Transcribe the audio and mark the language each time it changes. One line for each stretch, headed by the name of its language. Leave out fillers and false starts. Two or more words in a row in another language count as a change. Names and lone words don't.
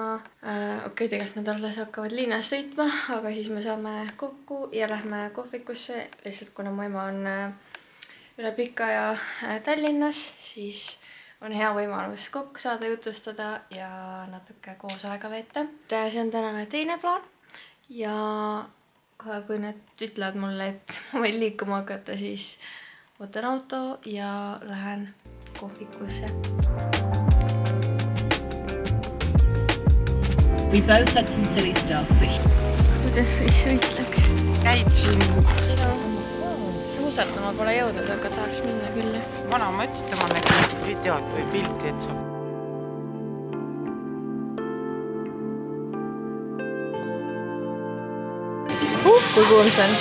Estonian: Okei, tegelikult nad alles hakkavad linnas sõitma, aga siis me saame kokku ja lähme kohvikusse, lihtsalt kuna mu ema on üle pika ja Tallinnas, siis on hea võimalus kokku saada, jutustada ja natuke koos aega veeta. See on tänane teine plaan ja kohe kui nad ütlevad mulle, et ma võin liikuma hakata, siis võtan auto ja lähen kohvikusse.
English: We both said some silly stuff.
Estonian: Kuidas siis ütleks? Käid siin. Suusatama pole jõudnud, aga tahaks minna küll. Vana, ma ütlesin, et ma nägin videot või pilti, et sa... Kui kuulsa on?